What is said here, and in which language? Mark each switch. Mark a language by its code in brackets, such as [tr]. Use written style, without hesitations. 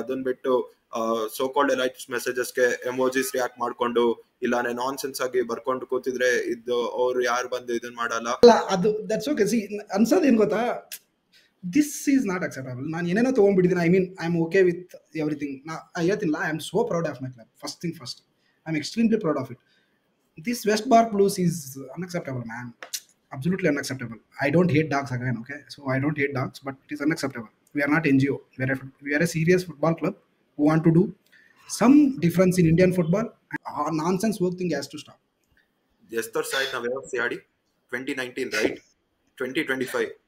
[kn] ಅದನ್ನ ಬಿಟ್ಟು so called ಎಲೈಟ್ಸ್ ಮೆಸೇಜಸ್ಗೆ emojis react ಮಾಡ್ಕೊಂಡು, ಇಲ್ಲಾಂದ್ರೆ ನಾನ್ ಸೆನ್ಸ್ ಆಗಿ ಬರ್ಕೊಂಡು ಕೂತಿದ್ರೆ ಇದು ಅವ್ರು ಯಾರು ಬಂದು ಇದನ್ನ ಮಾಡಲ್ಲ. [en] ಅದು that's okay. [kn] ಸಿ ಅನ್ಸೋದು ಏನ್ ಗೊತ್ತಾ, [en] This is not acceptable. [kn] ನಾನು ಏನೇನೋ ತೊಗೊಂಡ್ಬಿಟ್ಟಿದ್ದೀನಿ. [en] I am okay with everything. [kn] ನಾ ಹೇಳ್ತಿಲ್ಲ, [en] I am so proud of my club. First thing first, I am extremely proud of it. This West Bar Blues is unacceptable, man. Absolutely unacceptable. I don't hate dogs again, okay? So I don't hate dogs, but it is unacceptable. We are not NGO. We are a serious football club who want to do some difference in Indian football. Nonsense work thing has to stop. [kn] ಎಷ್ಟರ side ನಾವು AFC ಆಡಿ 2019 right, 2025